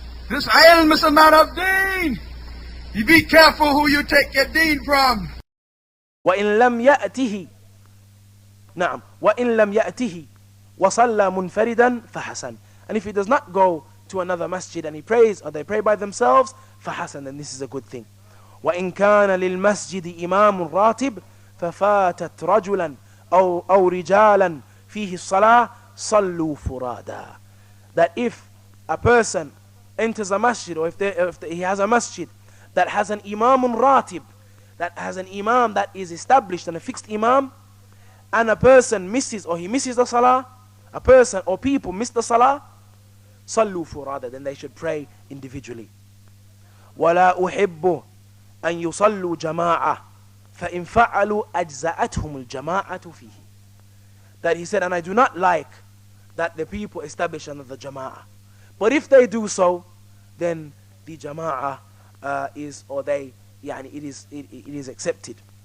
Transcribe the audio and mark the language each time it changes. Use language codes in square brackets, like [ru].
[en] This ilm is a matter of deen. You be careful who you take your deen from. [ar] وإن لم يأته نعم وإن لم يأته وصلى منفردا فحسن. [en] And if he does not go to another masjid and he prays, or they pray by themselves, [ar] فحسن, [en] then this is a good thing. [ar] وإن كان للمسجد إمام راتب ففاتت رجلا أو رجالا فيه الصلاة صلوا فرادا. [en] That if a person enters a masjid, or if he has a masjid that has an imam ratib, that has an imam that is established and a fixed imam, and a person misses, or he misses the salah, a person or people miss the salah, [ar] صلوا فرادا, [en] then they should pray individually. [ar] ولا أحب أن يصلوا جماعة فإن فعلوا أجزأتهم الجماعة فيه. [en] That he said, and I do not like that the people establish another jama'ah. But if they do so, then the jama'ah is, or they, يعني it is accepted.